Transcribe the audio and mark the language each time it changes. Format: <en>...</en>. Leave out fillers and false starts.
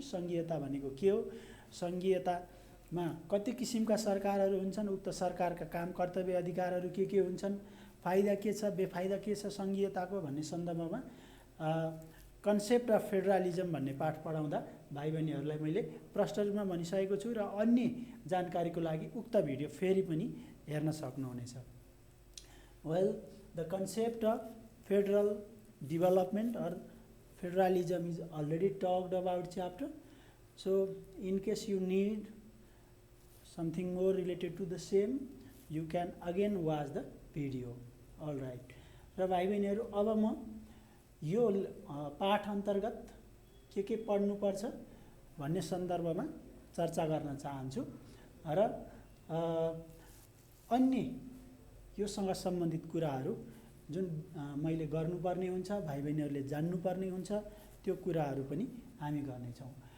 <ne>सङ्घीयता भनेको के हो, सङ्घीयतामा कति किसिमका सरकारहरू हुन्छन्, उक्त सरकारका काम कर्तव्य अधिकारहरू के हुन्छन्, फाइदा के छ, बेफाइदा के छ सङ्घीयताको भन्ने सन्दर्भमा</ne> <en>concept of federalism</en> <ne>भन्ने पाठ पढाउँदा भाइ बहिनीहरूलाई मैले प्रष्ट रूपमा भनिसकेको छु। र अन्य जानकारीको लागि उक्त भिडियो फेरि पनि हेर्न सक्नुहुनेछ।</ne> <en>Well, the concept of federal development or federalism is already talked about chapter. So in case you need something more related to the same, you can again watch the video. All right.</en> <ne>र भाइ बहिनीहरू, अब म यो पाठ अन्तर्गत के पढ्नुपर्छ भन्ने सन्दर्भमा चर्चा गर्न चाहन्छु र अन्य योसँग सम्बन्धित कुराहरू जुन मैले गर्नुपर्ने हुन्छ, भाइ बहिनीहरूले जान्नुपर्ने हुन्छ, त्यो कुराहरू पनि हामी गर्नेछौँ।</ne>